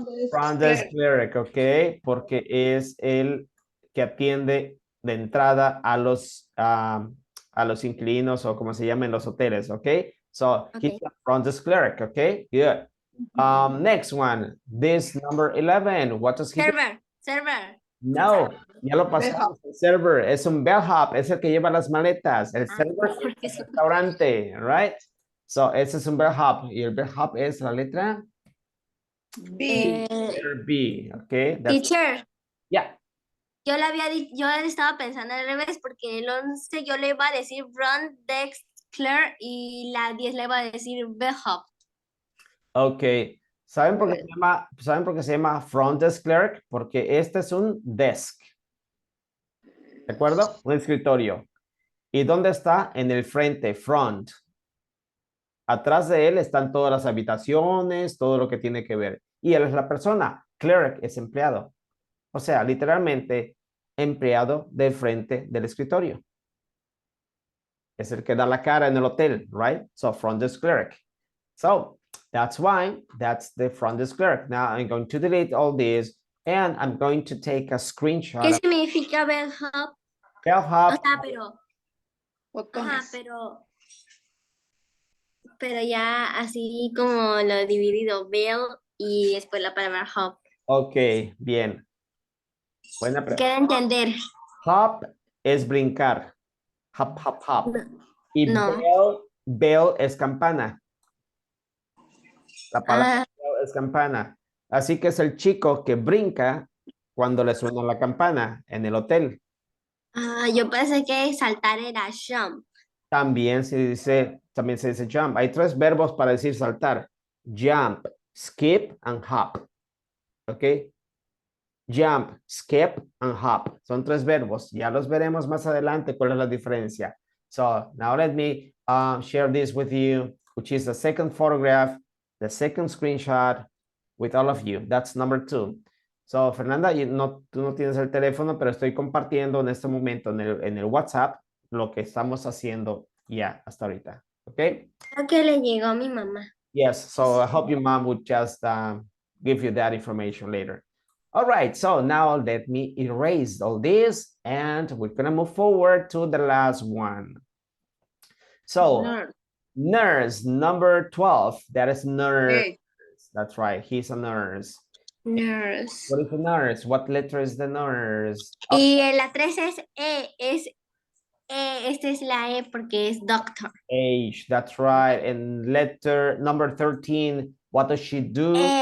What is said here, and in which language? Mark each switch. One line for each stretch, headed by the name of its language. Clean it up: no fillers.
Spanish: Front desk clerk, ok, porque es el que atiende de entrada a los inquilinos o como se llama en los hoteles, ok?
English: So, he's a front desk clerk, ok? Good. Next one, this number 11, what does he do? Server.
Spanish: No, ya lo pasamos. El server es un bellhop, es el que lleva las maletas. El server es el restaurante,
English: right? So,
Spanish: ese es un bellhop. Y el bellhop es la letra B.
English: letter B, ok? Teacher. Yeah.
Spanish: Yo estaba pensando al revés porque el 11 yo le iba a decir front desk clerk y la 10 le iba a decir bellhop. Ok. ¿Saben por qué se llama front desk clerk? Porque este es un desk. ¿De acuerdo? Un escritorio. ¿Y dónde está? En el frente, front. Atrás de él están todas las habitaciones, todo lo que tiene que ver. Y él es la persona. Clerk es empleado. O sea, literalmente, empleado del frente del escritorio. Es el que da la cara en el hotel, right?
English: So, front desk clerk. So, that's why that's the front desk clerk. Now, I'm going to delete all this, and I'm going to take a screenshot.
Spanish: ¿Qué significa bellhop? O Bellhop, sea, pero, Botones. pero ya así como lo dividido, bell y después la palabra hop. ok, bien. Buena pregunta. Quiero entender. Hop es brincar. Hop, hop, hop. Y No. bell es campana. La palabra Ah, bell es campana. Así que es el chico que brinca cuando le suena la campana en el hotel. yo pensé que saltar era jump. También se dice jump. Hay 3 verbos para decir saltar.
English: Jump, skip, and hop. ¿Ok? Jump, skip, and hop.
Spanish: Son 3 verbos. Ya los veremos más adelante cuál es la diferencia.
English: So now let me share this with you, which is the second photograph, the second screenshot with all of you. That's number 2.
Spanish: So, Fernanda, tú no tienes el teléfono, pero estoy compartiendo en este momento en el WhatsApp lo que estamos haciendo ya hasta ahorita. ¿Ok? Creo que le llegó a mi mamá.
English: Yes, so I hope your mom would just give you that information later. All right, so now let me erase all this and we're gonna move forward to the last one. So, nurse, number 12, that is nurse. Okay. That's right, he's a nurse. Nurse. What is the nurse? What letter is the nurse?
Spanish: Y la 3 es esta es la E porque es doctor.
English: H, that's right. And letter number 13, what does she do?